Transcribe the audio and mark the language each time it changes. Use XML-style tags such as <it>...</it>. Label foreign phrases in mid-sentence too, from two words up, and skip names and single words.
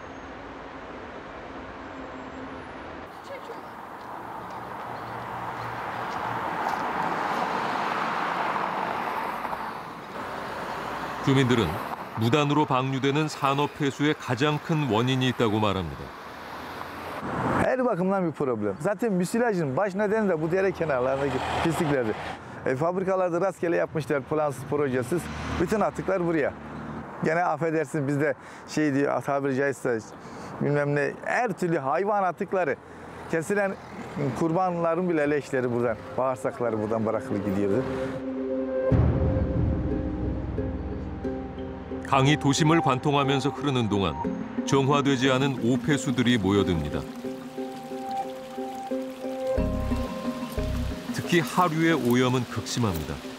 <ko>주민들은 무단으로 방류되는 산업 폐수의 가장 큰 원인이 있다고 말합니다.</ko> <tr>Her bakımdan bir problem. Zaten müsilajın baş nedeni de bu dere kenarlarındaki pisliklerdi. Fabrikalarda rastgele yapmışlar plansız projesiz. Bütün atıklar buraya. Gene affedersin bizde şey diyor tabiri caizse bilmem ne her türlü hayvan atıkları. Kesilen kurbanların bile leşleri buradan, bağırsakları buradan bırakılıp gidiyordu.</tr> <ko>강이 도심을 관통하면서 흐르는 동안 정화되지 않은 오폐수들이 모여듭니다. 특히 하류의 오염은 극심합니다.</ko>